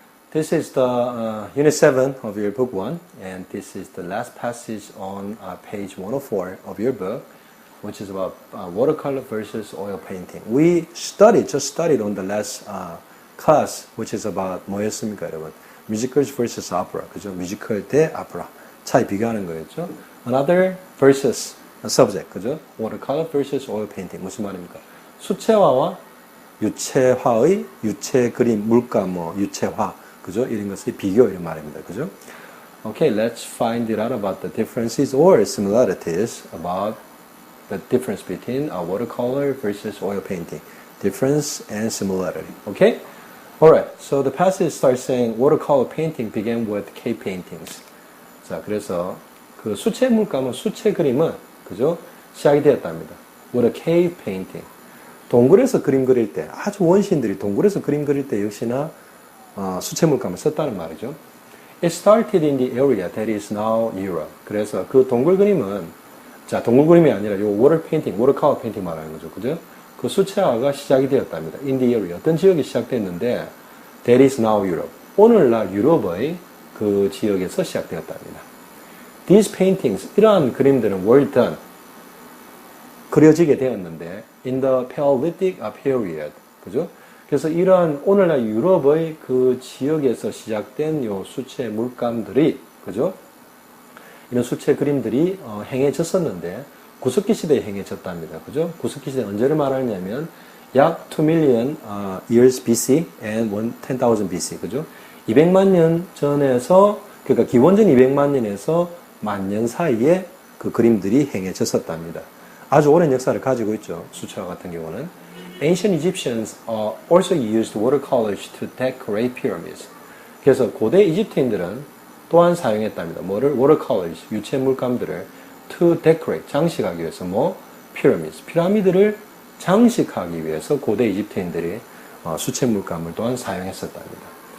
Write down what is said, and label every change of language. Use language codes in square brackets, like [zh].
[en] This is the unit 7 of your book 1 and this is the last passage on page 104 of your book, which is about watercolor versus oil painting. We just studied on the last class, which is about [ko] 뭐였습니까 여러분? [en] Musicals versus opera, [ko] 그죠? 뮤지컬 대 오페라 차이 비교하는 거였죠. [en] Another versus subject, [ko] 그죠? [en] Watercolor versus oil painting [ko] 무슨 말입니까? 수채화와 유채화의 유채 그림, 물감, 유채화, 그죠? 이런 것의 비교 이런 말입니다, 그죠? [en] Okay, let's find it out about the differences or similarities about the difference between a watercolor versus oil painting. Difference and similarity. Okay? Alright, so the passage starts saying watercolor painting began with cave paintings. [ko] 자, 그래서 그 수채 물감은 수채 그림은 그죠? 시작이 되었답니다. [en] With a cave painting. [ko] 동굴에서 그림 그릴 때, 아주 원시인들이 동굴에서 그림 그릴 때 역시나 수채 물감을 썼다는 말이죠. [en] It started in the area that is now Europe. [ko] 그래서 그 동굴 그림은, 자, 동굴 그림이 아니라 요 [en] water painting, watercolor painting [ko] 말하는 거죠. 그죠? 그 수채화가 시작이 되었답니다. [en] In the area. [ko] 어떤 지역이 시작됐는데, [en] that is now Europe. [ko] 오늘날 유럽의 그 지역에서 시작되었답니다. [en] These paintings, [ko] 이러한 그림들은 [en] were done, [ko] 그려지게 되었는데 [en] in the Paleolithic period, [ko] 그죠? 그래서 이러한 오늘날 유럽의 그 지역에서 시작된 요 수채 물감들이, 그죠? 이런 수채 그림들이 행해졌었는데 구석기 시대에 행해졌답니다, 그죠? 구석기 시대 언제를 말하냐면 약 [en] 2 million years BC and 10,000 BC, [ko] 그죠? 200만 년 전에서, 그러니까 기원전 200만 년에서 10,000년 사이에 그 그림들이 행해졌었답니다. 아주 오랜 역사를 가지고 있죠. 수채화 같은 경우는. [en] Ancient Egyptians also used watercolors to decorate pyramids. [ko] 그래서 고대 이집트인들은 또한 사용했답니다. 뭐를? [en] watercolors, [ko] 유채 물감들을 [en] to decorate, [ko] 장식하기 위해서 pyramids, 피라미드를 장식하기 위해서 고대 이집트인들이 수채 물감을 또한 사용했었답니다.